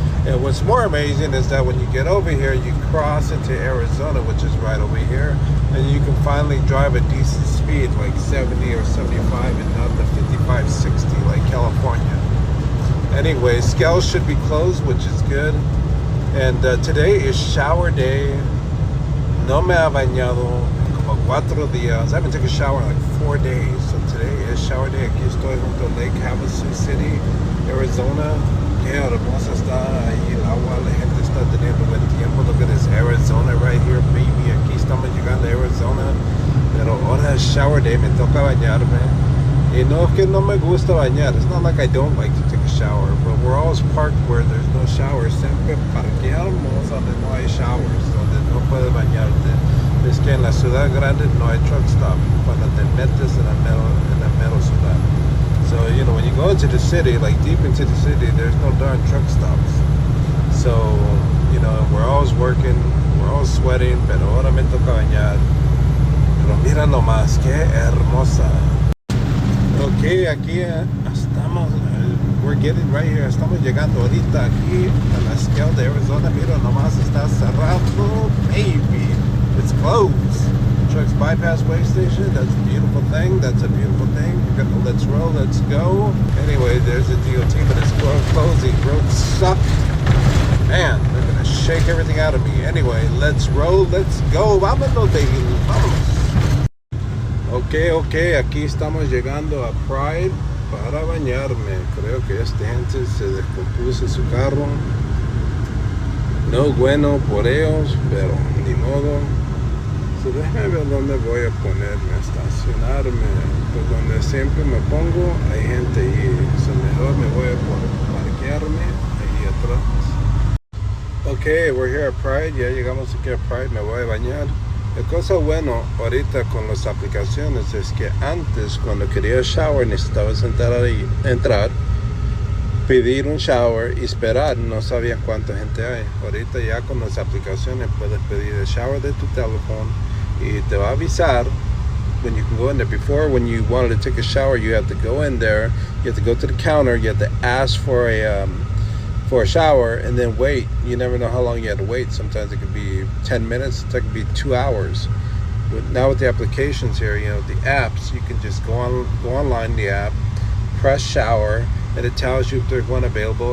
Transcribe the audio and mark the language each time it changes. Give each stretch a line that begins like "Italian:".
English: And what's more amazing is that when you get over here, you cross into Arizona, which is right over here, and you can finally drive a decent speed like 70 or 75 and not the 55, 60 like California. Anyway, scales should be closed, which is good. And today is shower day.
Spanish: No me ha bañado en como 4 días.
English: I haven't taken a shower in like 4 days. So today is shower day.
Spanish: Aquí estoy junto a Lake Havasu City, Arizona. Qué hermosa está ahí el agua. La gente está teniendo buen tiempo.
English: Look at this Arizona right here, baby.
Spanish: Aquí estamos llegando a Arizona. Pero ahora es shower day. Me toca bañarme. Y no es que no me gusta bañar.
English: It's not like I don't like to take a shower, but we're always parked where there's no showers.
Spanish: Siempre parqueamos donde no hay showers, donde no puedes bañarte. Es que en la ciudad grande no hay truck stop cuando te metes en la mero ciudad.
English: So, you know, when you go into the city, like deep into the city, there's no darn truck stops. So, you know, we're always working, we're always sweating,
Spanish: pero ahora me toca bañar. Pero mira nomás, qué hermosa. Ok, aquí estamos,
English: we're getting right here,
Spanish: estamos llegando ahorita aquí a la scale de Arizona. Mira nomás, está cerrado, baby,
English: it's closed. Trucks bypass way station, that's a beautiful thing, you got the let's roll, let's go. Anyway, there's a DOT, but it's closed, these roads suck. Man, they're gonna shake everything out of me. Anyway, let's roll, let's go,
Spanish: vámonos, baby, vámonos. Ok, aquí estamos llegando a Pride para bañarme. Creo que esta gente se descompuso su carro. No bueno por ellos, pero ni modo. So déjame ver dónde voy a ponerme, a estacionarme. Pues donde siempre me pongo, hay gente ahí. So mejor me voy a parquearme ahí atrás.
English: Ok, we're here at Pride.
Spanish: Ya llegamos aquí a Pride, me voy a bañar. La cosa bueno ahorita con las aplicaciones es que antes cuando quería shower necesitabas entrar, pedir un shower y esperar, no sabía cuánta gente hay. Ahorita ya con las aplicaciones puedes pedir el shower de tu teléfono y te va a avisar
English: when you can go in there. Before, when you wanted to take a shower, you have to go in there, you have to go to the counter, you have to ask for a shower and then wait. You never know how long you have to wait. Sometimes it could be 10 minutes, it could be 2 hours. But now with the applications here, you know, the apps, you can just go online, the app, press shower, and it tells you if there's one available.